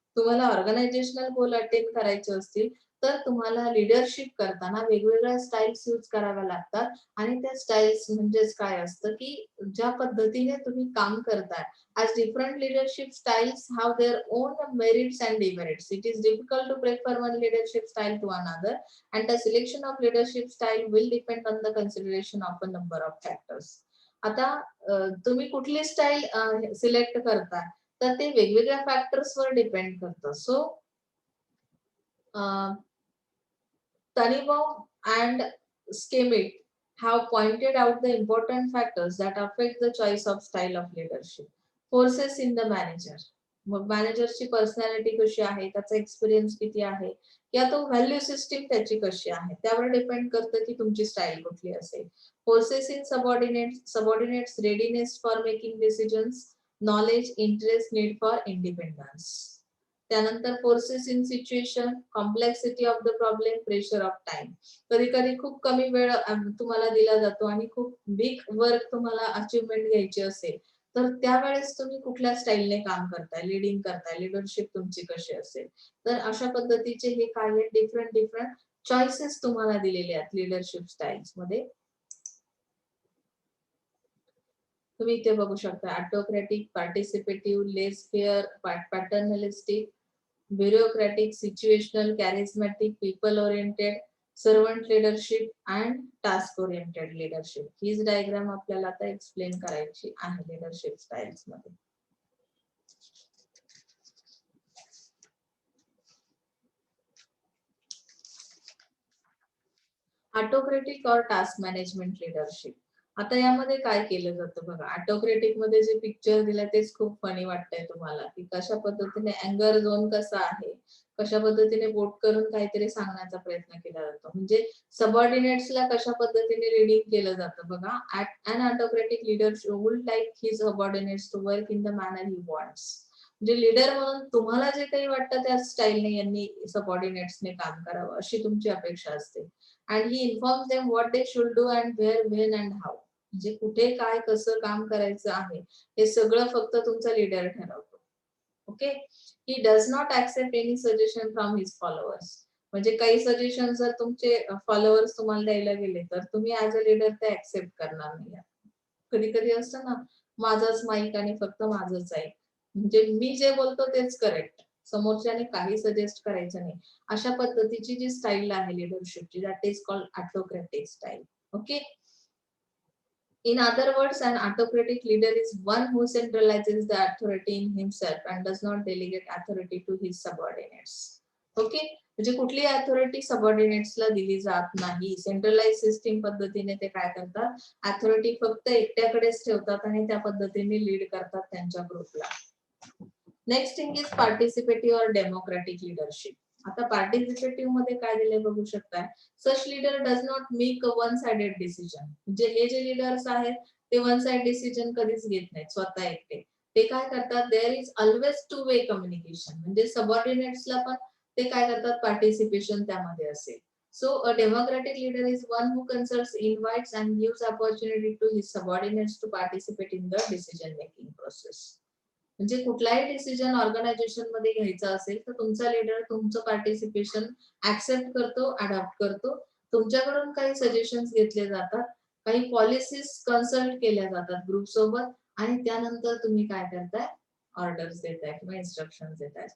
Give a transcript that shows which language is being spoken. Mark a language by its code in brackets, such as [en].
[mr] तुम्हाला ऑर्गनायझेशनल गोल अटेन करायचे असतील तर तुम्हाला लीडरशिप करताना वेगवेगळ्या स्टाईल्स यूज कराव्या लागतात आणि त्या स्टाईल्स म्हणजेच काय असतं की ज्या पद्धतीने तुम्ही काम करताय [en] as different leadership styles have their own merits and demerits. It is difficult to prefer one leadership style to another, and the selection of leadership style will depend on the consideration of a number of factors. [mr] आता तुम्ही कुठली style select करता तर ते वेगवेगळ्या फॅक्टर्सवर depend करतं. [en] So Tanibaum and Schmidt have pointed out the important factors that affect the choice of style of leadership. Forces in the manager. [mr] मग मॅनेजरची personality कशी आहे, त्याचा एक्सपिरियन्स किती आहे, या तो व्हॅल्यू सिस्टीम त्याची कशी आहे, त्यावर डिपेंड करतं की तुमची स्टाईल कुठली असेल. [en] Forces in subordinates readiness for making decisions, knowledge, interest, need for independence. [mr] त्यानंतर [en] Forces in situation, complexity of the problem, pressure of time. [mr] कधी कधी खूप कमी वेळ तुम्हाला दिला जातो आणि खूप बिग वर्क तुम्हाला अचिव्हमेंट घ्यायची असेल तर त्यावेळेस तुम्ही कुठल्या स्टाईलने काम करताय, लिडिंग करताय, लिडरशिप तुमची कशी असेल. तर अशा पद्धतीचे हे काही डिफरंट डिफरंट चॉईसेस तुम्हाला दिलेले आहेत लिडरशिप स्टाईल्स मध्ये. तुम्ही इथे बघू शकता [en] Autocratic, participative, laissez faire, paternalistic, bureaucratic, situational, charismatic, people oriented, servant leadership and task oriented leadership. [mr] हीच डायग्राम आपल्याला आता एक्सप्लेन करायची आहे लीडरशिप स्टाईल्स मध्ये. [en] Autocratic और task management leadership. [mr] आता यामध्ये काय केलं जातं बघा, ऑटोक्रेटिक मध्ये जे पिक्चर दिलंय तेच खूप फनी वाटतंय तुम्हाला की कशा पद्धतीने अँगर झोन कसा आहे, कशा पद्धतीने बोट करून काहीतरी सांगण्याचा प्रयत्न केला जातो. म्हणजे सबऑर्डिनेट्सला कशा पद्धतीने रीडिंग केलं जातं बघा. [en] An autocratic leader would like his subordinates to work in the manner he wants. [mr] म्हणजे लीडर म्हणून तुम्हाला जे काही वाटतं त्या स्टाईलने यांनी सबऑर्डिनेट्सने काम करावं अशी तुमची अपेक्षा असते. [en] and he informs them what they should do and where, when and how. [mr] म्हणजे कुठे काय कसं काम करायचं आहे हे सगळं फक्त तुमचा लीडर ठरवतो. Okay. [en] He does not accept any suggestion from his followers. [mr] म्हणजे काही सजेशन जर तुमचे फॉलोअर्स तुम्हाला द्यायला गेले तर तुम्ही ऍज अ लीडर ते ऍक्सेप्ट करणार नाही. कधी कधी असतं ना, माझाच माईक आणि फक्त माझंच आहे, म्हणजे मी जे बोलतो तेच करेक्ट, समोरच्याने काही सजेस्ट करायचं नाही. अशा पद्धतीची जी स्टाईल आहे लिडरशिपची, [en] That is called autocratic style. [mr] Okay. [en] In other words, an autocratic leader is one who centralizes the authority in himself and does not delegate authority to his subordinates. [mr] Okay. म्हणजे कुठली authority सबऑर्डिनेट्सला दिली जात नाही. Centralise system पद्धतीने ते काय करतात, authority फक्त एकट्याकडेच ठेवतात आणि त्या पद्धतीने लीड करतात त्यांच्या ग्रुपला. [en] Next thing is participative और democratic leadership. [mr] आता पार्टिसिपेटिव्ह मध्ये काय दिले बघू शकताय, [en] Such leader does not make a one sided decision. [mr] म्हणजे हे जे लीडर्स आहेत ते वन साइड डिसिजन कधीच घेत नाहीत स्वतः एकटे. ते काय करतात, [en] there is always two way communication, [mr] म्हणजे सबऑर्डिनेट्सला पण ते काय करतात, पार्टिसिपेशन त्यामध्ये असेल. [en] So a democratic leader is one who consults, invites and gives opportunity to his subordinates to participate in the decision making process. [mr] म्हणजे कुठलाही डिसिजन ऑर्गनायझेशन मध्ये घ्यायचा असेल तर तुमचा लीडर तुमचं पार्टिसिपेशन ऍक्सेप्ट करतो, अडॉप्ट करतो. तुमच्याकडून काही सजेशन्स घेतले जातात, काही पॉलिसीज कन्सल्ट केल्या जातात ग्रुप सोबत, आणि त्यानंतर तुम्ही काय करताय, ऑर्डर्स देताय किंवा इन्स्ट्रक्शन्स देताय.